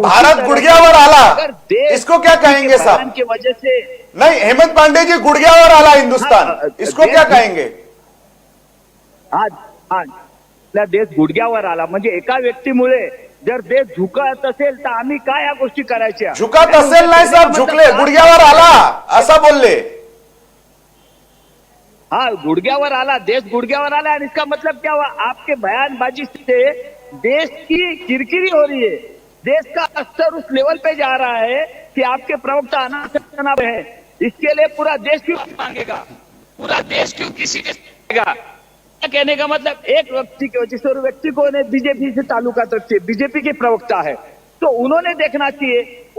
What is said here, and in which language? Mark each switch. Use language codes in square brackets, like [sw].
[mr] भारत गुड़गियावर आला, [hi] इसको क्या कहेंगे साहब? की वजह से नहीं, हेमंत पांडे जी, [mr] गुड़गियावर आला हिंदुस्तान, [hi] इसको क्या कहेंगे? [mr] आपला देश गुडघ्यावर आला म्हणजे एका व्यक्तीमुळे जर देश झुकत असेल तर आम्ही काय या गोष्टी करायच्या? झुकत असेल नाही साहेब, झुकले, गुडघ्यावर आला असं बोलले। [hi] हाँ, [mr] गुड़गियावर आला, देश गुड़गियावर आला, [hi] और इसका मतलब क्या हुआ? आपके बयानबाजी से देश की किरकिरी हो रही है, देश का स्तर उस लेवल पे जा रहा है कि आपके प्रवक्ता अनाप है। इसके लिए पूरा देश क्यों मांगेगा? पूरा देश क्यों किसी के कहने का मतलब एक व्यक्ति की वजह से, और व्यक्ति को बीजेपी से ताल्लुकात रखती है, बीजेपी के प्रवक्ता है, तो उन्होंने देखना चाहिए।